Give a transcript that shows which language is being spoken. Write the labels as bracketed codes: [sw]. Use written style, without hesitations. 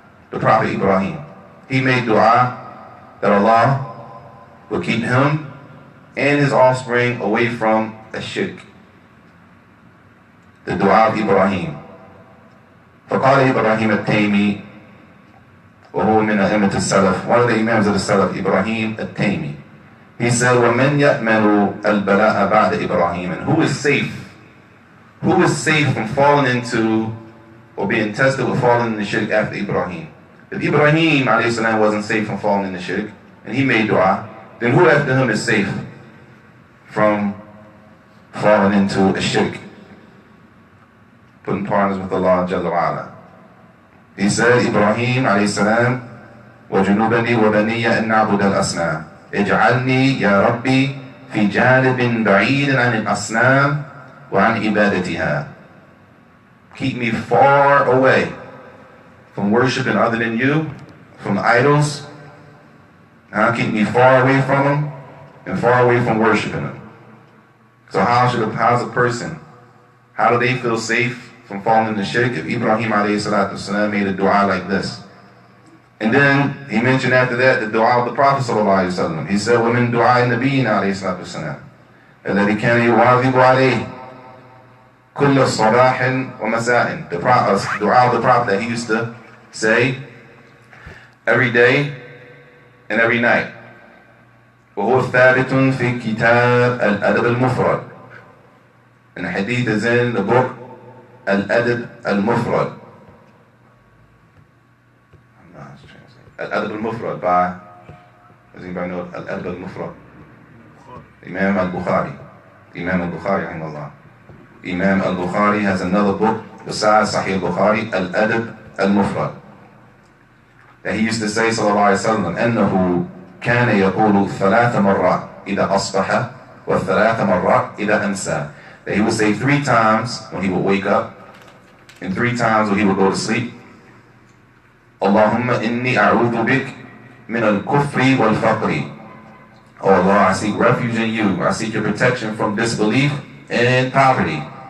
[en] The Prophet Ibrahim, he made dua that Allah will keep him and his offspring away from a shirk. The dua of Ibrahim. [ar] فقال إبراهيم التيمي وهو من أئمة السلف, [en] one of the imams of the Salaf, Ibrahim al-Taymi. He said, [ar] وَمَنْ يَأْمَنُ الْبَلَاءَ بَعْدَ إِبْرَاهِيمَ. [en] And who is safe? Who is safe from falling into or being tested with falling in the shirk after Ibrahim? If Ibrahim alayhi salam wasn't safe from falling in the shirk, and he made dua, then who after him is safe from falling into a shirk? Putting partners with Allah Jalla wa Ala. He said, [ar] Ibrahim alayhi salam, وَجُنُوبَنِي وَبَنِيَّ أَن نَعْبُدَ الْأَصْنَامِ اجعلني يا ربي في جانب بعيد عن الأصنام وعن عبادتها. [en] Keep me far away from worshiping other than you, from idols. Keep me far away from them and far away from worshiping them. So how's a person, how do they feel safe from falling into shirk if Ibrahim alayhi salatu wasalam made a dua like this. And then he mentioned after that the dua of the Prophet sallallahu alayhi wa sallam. He said, [ar] وَمِن دُعَاءِ نَبِيِّنَا alayhi salatu wasalam الَّذِي كَانَ يُوَاظِبُ عَلَيْهِ كُلَّ صَبَاحٍ وَمَسَاءٍ. [en] The dua of the Prophet that he used to say every day and every night. [ar] وهو ثابت في كتاب الأدب المفرد. [en] And the hadith is in the book Al-Adab al-Mufrad. Al-Adab al-Mufrad by, does anybody know Al-Adab al-Mufrad? Imam al-Bukhari. Imam al-Bukhari, rahimahullah. Imam al-Bukhari has another book besides Sahih al-Bukhari, Al-Adab al-Mufrad. That he used to say, [ar] sallallahu alayhi wa sallam, أنه كان يقول 3 مرات إذا أصبح و3 مرات إذا أمسى. [en] That he would say 3 times when he would wake up and 3 times when he would go to sleep. [ar] Allahumma inni a'udhu bik min al-kufri wal-faqri. [en] Oh Allah, I seek refuge in you. I seek your protection from disbelief and poverty.